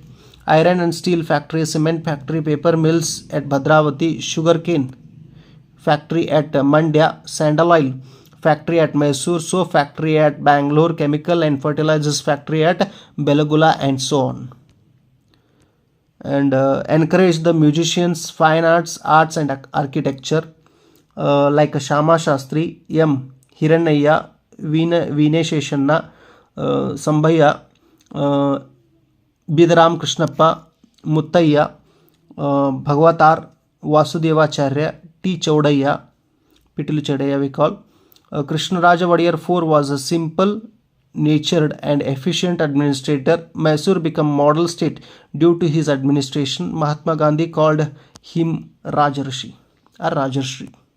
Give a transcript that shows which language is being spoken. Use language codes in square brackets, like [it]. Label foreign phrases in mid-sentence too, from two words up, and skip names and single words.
[en] Iron and steel factory, cement factory, paper mills at Bhadravati, sugarcane factory at Mandya, sandal oil factory at Mysore, soap factory at Bangalore, chemical and fertilizers factory at Belagula, and so on. And encourage the musicians, fine arts and architecture, like Shama Shastri M. ಹಿರಣ್ಣಯ್ಯ, ವೀನೇಶೇಷಣ್ಣ, ಸಂಭಯ್ಯ, ಬೀದರಾಮ್ ಕೃಷ್ಣಪ್ಪ, ಮುತ್ತಯ್ಯ, ಭಗವತಾರ್, ವಾಸುದೇವಾಚಾರ್ಯ, ಟಿ ಚೌಡಯ್ಯ, Pitil Chadaya we call. Krishnaraja Vadiyar IV was a simple, natured and efficient administrator. Mysore became model state due to his administration. Mahatma Gandhi called him Rajarshi or Rajarshri.